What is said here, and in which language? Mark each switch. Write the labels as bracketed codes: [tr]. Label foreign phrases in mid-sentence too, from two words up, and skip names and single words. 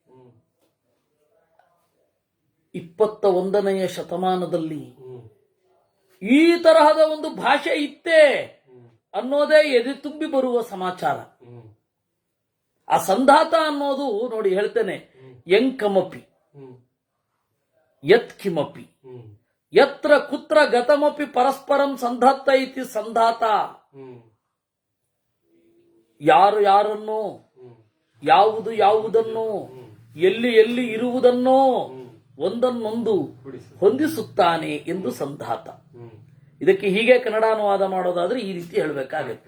[kn] 21ನೇ ಶತಮಾನದಲ್ಲಿ ಈ ತರಹದ ಒಂದು ಭಾಷೆ ಇತ್ತೇ ಅನ್ನೋದೇ ಎದೆ ತುಂಬಿ ಬರುವ ಸಮಾಚಾರ. ಆ ಸಂಧಾತ ಅನ್ನೋದು ನೋಡಿ ಹೇಳ್ತೇನೆ, [sa] ಯಂಕಮಪಿ ಯತ್ ಕಿಮಪಿ ಯತ್ರ ಕುತ್ರ ಗತಮಪಿ ಪರಸ್ಪರಂ ಸಂಧತ್ತ ಇತಿ ಸಂಧಾತ. [kn] ಯಾರು ಯಾರನ್ನೋ, ಯಾವುದು ಯಾವುದನ್ನೋ, ಎಲ್ಲಿ ಎಲ್ಲಿ ಇರುವುದನ್ನೋ ಒಂದನ್ನೊಂದು ಹೊಂದಿಸುತ್ತಾನೆ ಎಂದು ಸಂಧಾತ. ಇದಕ್ಕೆ ಹೀಗೆ ಕನ್ನಡ ಅನುವಾದ ಮಾಡೋದಾದ್ರೆ ಈ ರೀತಿ ಹೇಳಬೇಕಾಗತ್ತೆ.